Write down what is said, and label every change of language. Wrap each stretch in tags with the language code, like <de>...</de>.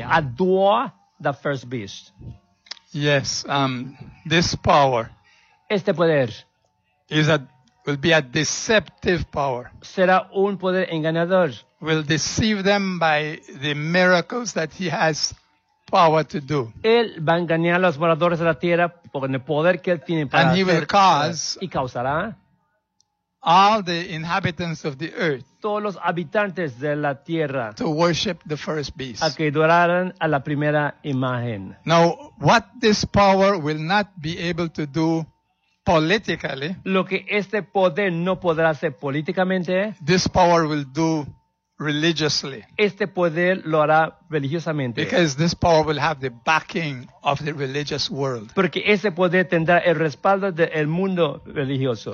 <en>To adore the first beast. Yes, this power,</en> <es>este poder,</es> <en>will be a deceptive power.</en> <es>Será un poder engañador.</es> <en>Will deceive them by the miracles that he has power to do.</en> <es>Él va a engañar a los moradores de la tierra con el poder que él tiene para</es> <en>and</en> <es>hacer.</es> <en>He will cause</en> <es>y causará</es> <en>all the inhabitants of the earth</en> <es>todos los habitantes de la tierra</es> <en>to worship the first beast.</en> <es>A que adoraran a la primera imagen.</es> <en>Now, what this power will not be able to do politically,</en> <es>lo que este poder no podrá hacer políticamente,</es> <en>this power will do religiously.</en> <es>Este poder lo hará religiosamente.</es> <en>Because this power will have the backing of the religious world.</en> <es>Porque ese poder tendrá el respaldo del mundo religioso.</es>